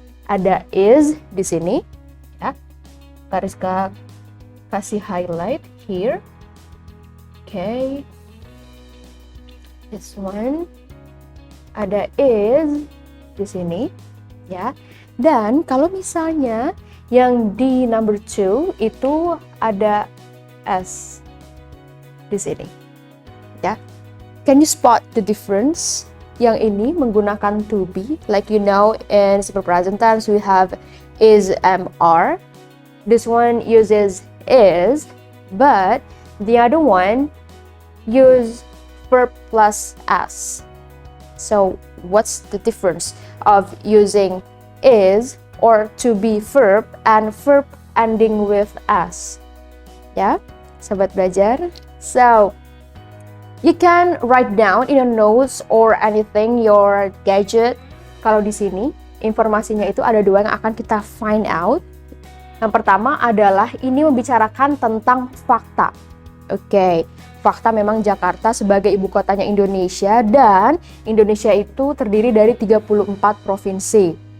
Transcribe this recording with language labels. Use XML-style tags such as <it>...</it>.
<id>Ada is di sini, ya. Kariska kasih</id> <en>highlight here. Okay. This one.</en> <id>Ada is di sini, ya. Dan kalau misalnya yang di number 2 itu ada s di sini, ya.</id> <en>Can you spot the difference?</en> <id>Yang ini menggunakan to be,</id> <en>like you know in simple present tense we have is, am, are. This one uses is, but the other one use verb plus s. So what's the difference of using is or to be verb and verb ending with s? Ya, sobat belajar. So you can write down in a notes or anything your gadget.</en> <id>Kalau di sini informasinya itu ada dua yang akan kita find out. Yang pertama adalah ini membicarakan tentang fakta. Oke, fakta memang Jakarta sebagai ibu kotanya Indonesia dan Indonesia itu terdiri dari 34 provinsi.</id>